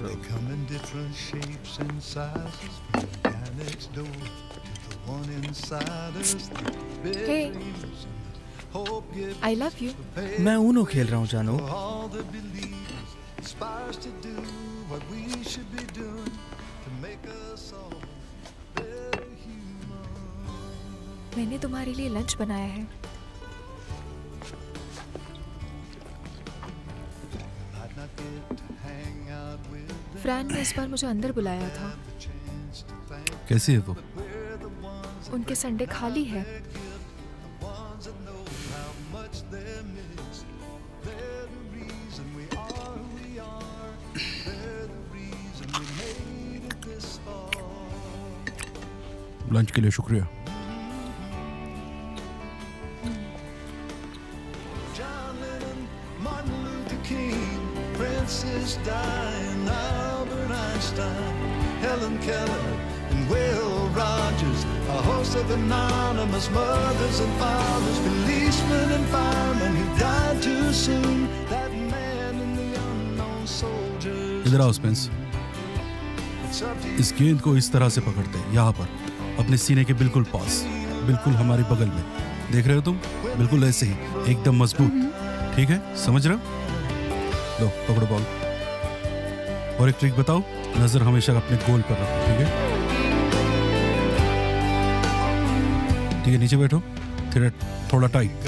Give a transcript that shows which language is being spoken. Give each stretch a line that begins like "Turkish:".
English: They come in different shapes and sizes, from the guy next door to the one inside us. Hey, I love you.
Hindi: मैं Uno खेल रहा हूँ जानू।
English: All the believers inspires to do what we should be doing to make us all better human.
Hindi: मैंने तुम्हारे लिए lunch बनाया है।
English: Might not get to hang out with them,
Hindi: फ्रैन ने इस बार मुझे अंदर बुलाया था।
English: the chance to thank
Hindi: कैसी है वो?
English: we're the ones
Hindi: उनके संडे खाली है।
English: the ones that know how much they're missed. They're the reason we are who we are. They're the reason we made it this far.
Hindi: Lunch के लिए शुक्रिया।
English: John Lennon, Martin Luther King, Princess Diana, Albert Einstein, Helen Keller, and Will Rogers. host of anonymous mothers and fathers, policemen and firemen who died too soon. That man and the unknown soldiers.
Hindi: इधर आओ Spence.
English: It's up to
Hindi: इस गेंद को इस तरह से पकड़ते हैं, यहाँ पर, अपने सीने के बिल्कुल पास, बिल्कुल हमारे बगल में। देख रहे हो तुम? बिल्कुल ऐसे ही, एकदम मजबूत। ठीक है, समझ रहे हो? लो पकड़ो बॉल। और एक ट्रिक बताओ, नजर हमेशा अपने गोल पर रखो। ठीक है, ठीक है, नीचे बैठो, थोड़ा टाइट।